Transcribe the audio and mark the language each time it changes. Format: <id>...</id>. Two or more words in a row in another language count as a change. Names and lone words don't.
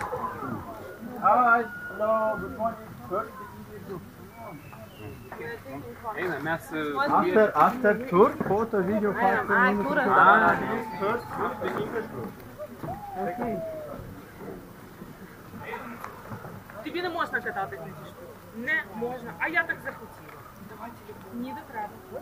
<en>Hi, hello, good morning. First speak English group.</en> <lt>Eina, mes...</lt> <en>After tour, photo, video, 5 minutes. First speak English group. Okay.</en> <uk>Тобі не можна кататись на цій штуці. Не можна. А я так захотіла. Ні, не треба.</uk>